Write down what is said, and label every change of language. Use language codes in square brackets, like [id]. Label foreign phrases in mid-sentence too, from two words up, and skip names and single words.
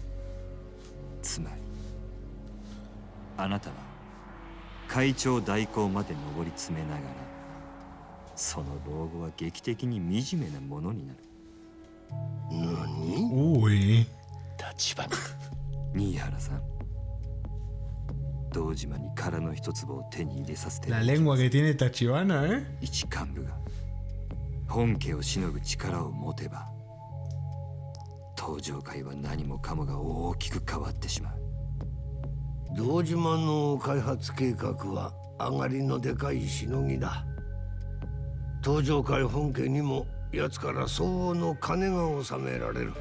[ja] つまりあなたは会長代行まで上り詰めながら、その老後は劇的に惨めなものになる。何？ [es] Uy. [ja] 立花。新原さん、堂島に殻の一粒を手に入れさせて [es] La lengua que tiene Tachibana, ¿eh? [ja] 一幹部が本家をしのぐ力を持てば、東上界は何もかもが大きく変わってしまう。堂島の開発計画は上がりのでかいしのぎだ。東上界本家にも奴から相応の金が納められる。